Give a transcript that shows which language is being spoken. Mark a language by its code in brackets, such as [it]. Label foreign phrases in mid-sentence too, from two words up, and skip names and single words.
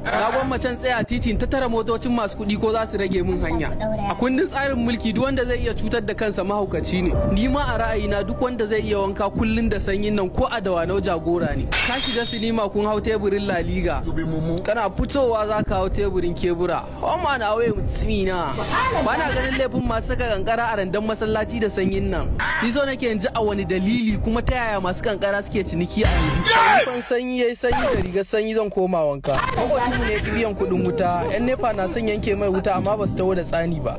[ha] Na gwammace tsaya a titin ta tara motocin masu kuɗi ko za su rage min hanya. A kundin tsarin mulki duk wanda zai iya cutar da kansa mahaukaci ne. Ni ma a ra'ayina duk wanda zai iya wanka kullun da sanyin nan ko a Dawanau jagora ne. Ka shiga sinima kun hau teburin La Liga. Kana fitowa za ka hau teburin kebura. [en] Home and away with me na. [ha] Ba na ganin laifin masu saka kankara a randan masallaci da sanyin nan. Ni so nake in ji a wani dalili kuma ta yaya masu kankara suke ciniki a yanzu. Kwan sanyi yayi sanyi da rigar sanyi zan koma wanka. Makocinmu ne ya ƙi biyan kuɗin wuta. Yan nepa na son yanke mai wuta amma ba su taho da tsani ba.